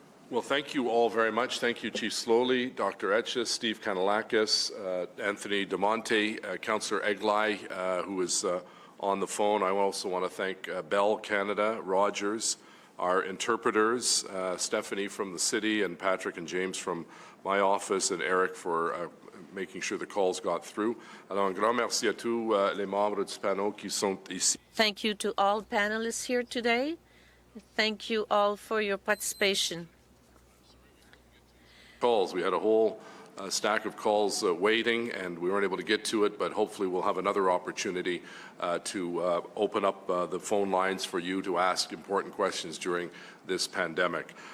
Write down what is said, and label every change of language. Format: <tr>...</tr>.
<en>Well, thank you all very much. Thank you, Chief Slowly, Dr. Etches, Steve Kanalakis, Anthony DeMonte, Councillor Eglai, who is on the phone. I also want to thank Bell Canada, Rogers, our interpreters, Stephanie from the city, and Patrick and James from my office, and Eric for making sure the calls got through.</en> <fr>Alors, un grand merci à tous les membres du panel qui sont ici.</fr> <en>Thank you to all panelists here today. Thank you all for your participation. Calls. We had a whole stack of calls waiting, and we weren't able to get to it, but hopefully we'll have another opportunity to open up the phone lines for you to ask important questions during this pandemic.</en>